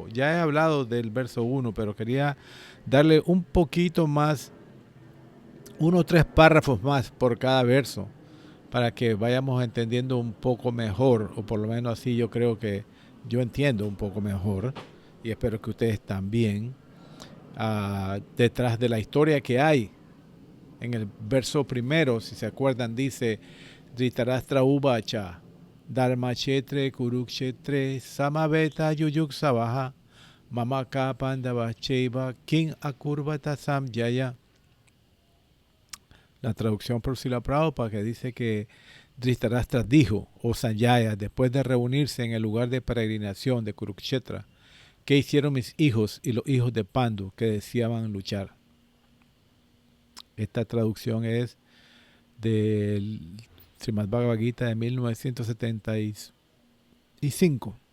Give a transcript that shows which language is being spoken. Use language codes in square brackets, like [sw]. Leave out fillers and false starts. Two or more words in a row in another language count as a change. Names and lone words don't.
[es] Ya he hablado del verso 1, pero quería darle un poquito más, 1 o 3 párrafos más por cada verso, para que vayamos entendiendo un poco mejor, o por lo menos así yo creo que yo entiendo un poco mejor, y espero que ustedes también, detrás de la historia que hay. En el verso primero, si se acuerdan, dice [sa] धृतराष्ट्र उवाच धर्म क्षेत्रे कुरुक्षेत्रे समवेता युयुत्सवः मामकाः पाण्डवाः च एव किम् अकुर्वत सञ्जय. [es] La traducción por Srila Prabhupada, que dice que Dhritarashtra dijo, o Sanjaya, después de reunirse en el lugar de peregrinación de Kurukshetra, ¿qué hicieron mis hijos y los hijos de Pandu que deseaban luchar? Esta traducción es del Srimad Bhagavad Gita de 1975.